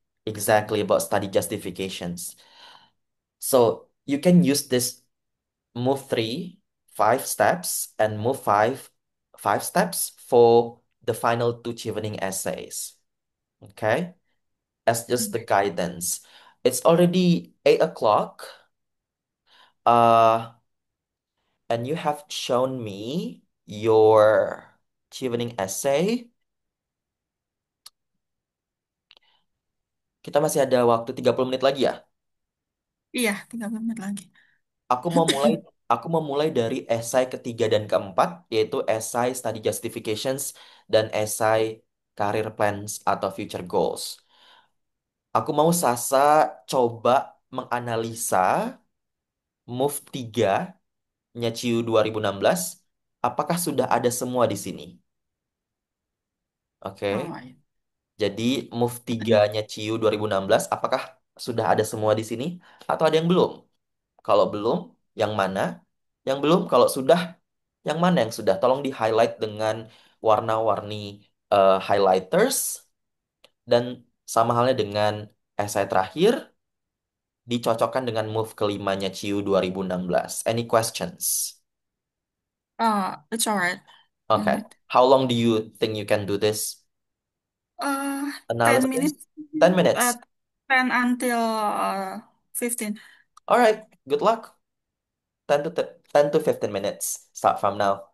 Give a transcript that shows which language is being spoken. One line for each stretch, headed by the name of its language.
English: Exactly about study justifications. So you can use this Move 3, 5 steps, and Move 5, 5 steps for the final two Chevening essays. Okay? As just the guidance. It's already 8 o'clock. Uh, and you have shown me your Chevening essay.
Indonesian: Kita masih ada waktu 30 menit lagi ya. Iya, 30 menit lagi. Aku mau mulai aku mau mulai dari esai ketiga dan keempat, yaitu esai study justifications dan esai career plans atau future goals. Aku mau Sasa coba menganalisa move 3 nya Ciu 2016. Apakah sudah ada semua di sini? Oke. Oh, iya. Jadi move 3-nya Ciu 2016, apakah sudah ada semua di sini atau ada yang belum? Kalau belum, yang mana? Yang belum, kalau sudah, yang mana yang sudah? Tolong di-highlight dengan warna-warni highlighters. Dan sama halnya dengan esai terakhir, dicocokkan dengan move kelimanya Ciu 2016.
English: Any questions? It's alright. Okay. Mhm. How long do you think you can do this 10 analysis? minutes, 10 uh, minutes. 10 until 15. All right. Good luck. 10 to 15 minutes. Start from now.